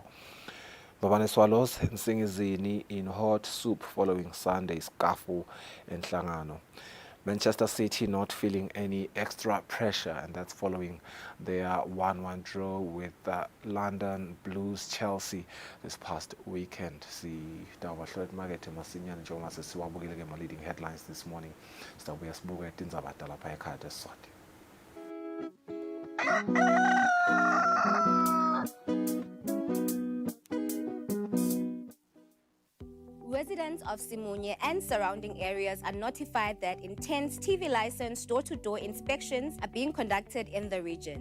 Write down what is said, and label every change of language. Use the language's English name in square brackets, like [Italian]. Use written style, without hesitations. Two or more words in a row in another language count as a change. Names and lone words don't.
[English] Mbabane Swallows and Singizini in hot soup following Sunday's scuffle and Hlangano. Manchester City not feeling any extra pressure, and that's following their 1-1 draw with London Blues Chelsea this past weekend. [Swati] Sitawahlola market masinyane njengoba sesiwabukile ke [English] leading headlines this morning. [Swati] Sitabuya sibuke indaba lapha ekhaya eSwati. [English] Residents of Simunye and surrounding areas are notified that intense TV license door-to-door inspections are being conducted in the region.